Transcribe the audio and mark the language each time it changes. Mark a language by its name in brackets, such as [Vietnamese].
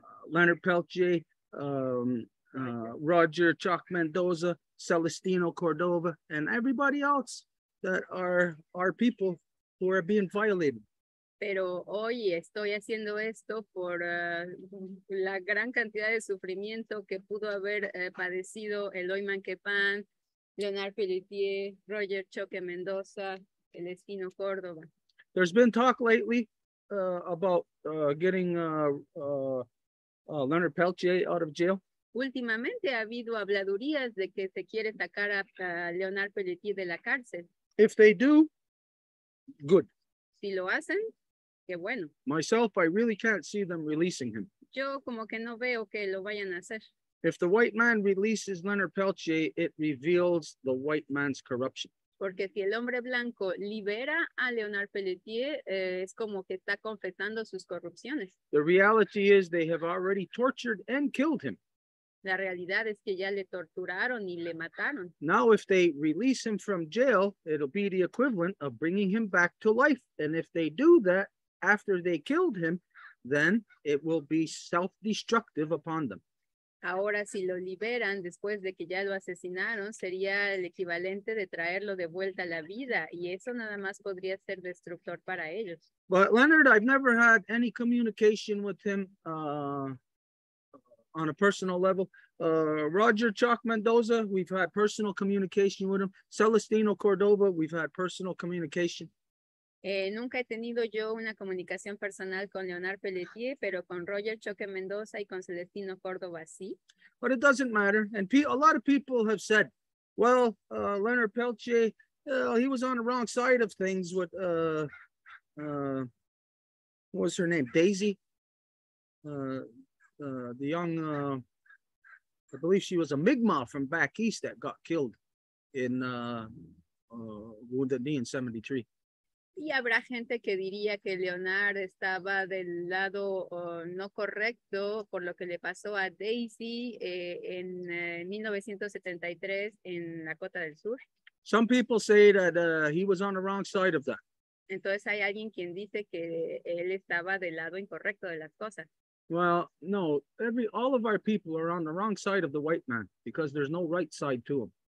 [English] Leonard Peltier, Roger Chuck Mendoza, Celestino Cordova, and everybody else that are people who are being violated. [Spanish] Pero hoy estoy haciendo esto por la gran cantidad de sufrimiento que pudo haber padecido Eloy Manquepan, Leonard Pelletier, Roger Choque Mendoza, Celestino Córdoba. [English] There's been talk lately about getting Leonard Peltier out of jail. [Spanish] Últimamente ha habido habladurías de que se quiere sacar a Leonard Pelletier de la cárcel. [English] If they do, good. [Spanish] Si lo hacen, qué bueno. [English] Myself, I really can't see them releasing him. [Spanish] Yo como que no veo que lo vayan a hacer. [English] If the white man releases Leonard Peltier, it reveals the white man's corruption. [Spanish] Porque si el hombre blanco libera a Leonard Pelletier, es como que está confesando sus corrupciones. [English] The reality is they have already tortured and killed him. [Spanish] La realidad es que ya le torturaron y le mataron. [English] Now, if they release him from jail, it'll be the equivalent of bringing him back to life. And if they do that after they killed him, then it will be self-destructive upon them. [Spanish] Ahora, si lo liberan después de que ya lo asesinaron, sería el equivalente de traerlo de vuelta a la vida. Y eso nada más podría ser destructor para ellos. [English] But Leonard, I've never had any communication with him on a personal level. Roger Chuck Mendoza, we've had personal communication with him. Celestino Cordova, we've had personal communication. [Spanish] Nunca he tenido yo una comunicación personal con Leonard Pelletier, pero con Roger Choque Mendoza y con Celestino Córdoba sí. [English] But it doesn't matter. And a lot of people have said, well, Leonard Peltier, he was on the wrong side of things with, what was her name? Daisy? the young, I believe she was a Mi'kmaq from back east that got killed in Wounded Knee in 73. [Spanish] Y habrá gente que diría que Leonard estaba del lado no correcto por lo que le pasó a Daisy en 1973 en Dakota del Sur. [English] Some people say that he was on the wrong side of that. [Spanish] Entonces hay alguien quien dice que él estaba del lado incorrecto de las cosas. [English] Well, no, all of our people are on the wrong side of the white man because there's no right side to him.